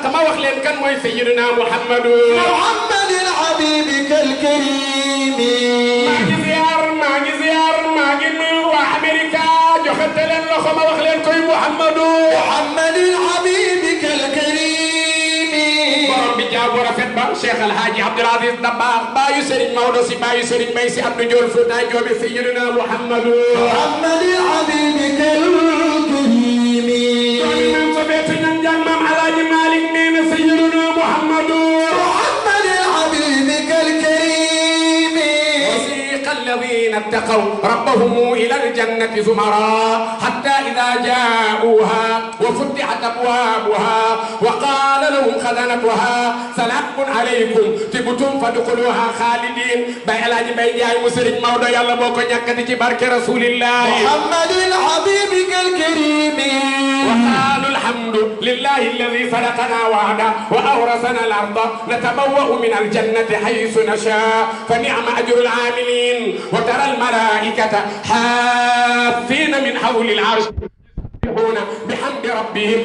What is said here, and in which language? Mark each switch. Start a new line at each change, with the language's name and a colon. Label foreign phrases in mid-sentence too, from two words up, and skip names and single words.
Wolof: ma wax leen kan mooy sayyidina Muhammadu Muhammad al-Habib al-Karim maa ngi nuyu waa Amérique joxante leen loxo ma wax leen koy Muhammadu Muhammad al-Habib al-Karim borom bi jaabu rafet ba Cheikh El Hadji Abdoul Aziz Dabakh baayu Serigne Maodo si baayu Serigne Mbaye si Abdou Diol Fouta Joobe sayyidina Muhammadu Muhammad al-Habib
Arabic: al-Karim
Wolof: maam Alaaji Malik nee na
Arabic: sayyiduna Muhammadu Muhammad al-Habib al-Karim وسيق الذين اتقوا ربهم إلى الجنة زمرا حتى إذا جاءوها وفتحت أبوابها وقال لهم خزنتها سلام عليكم طبتم فادخلوها
Wolof: khalidin bay Alaaji Mbay Njaay mu Sëriñ Mawdo yàlla boo ko ñàkkati ci barke Rasulillah Muhammad al-Habib al-Karim
Arabic: وقالوا الحمد لله الذي صدقنا وعده وأورثنا الأرض نتبوأ من الجنة حيث نشاء فنعم أجر العاملين وترى الملائكة حافين من حول العرش بحمد ربهم